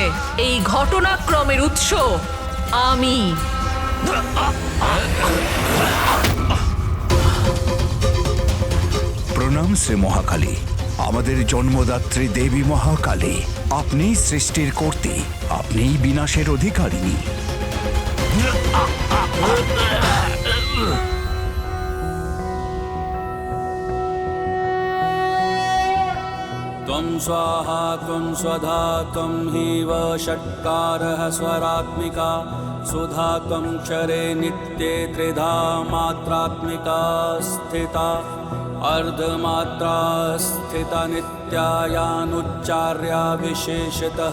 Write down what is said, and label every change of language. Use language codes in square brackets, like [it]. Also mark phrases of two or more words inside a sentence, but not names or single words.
[bn] এই ঘটনাক্রমের উৎস আমি। প্রণাম শ্রী মহাকালী, আমাদের জন্মদাত্রী দেবী মহাকালী। আপনিই সৃষ্টির কর্ত্রী, আপনিই বিনাশের অধিকারিণী। [sa] त्वं स्वाहा त्वं स्वधा त्वं हीव षट्कारः स्वरात्मिका सुधा त्वं क्षरे नित्ये त्रिधा मात्रात्मिका स्थिता अर्धमात्रा स्थिता नित्यायानुच्चार्या विशेषतः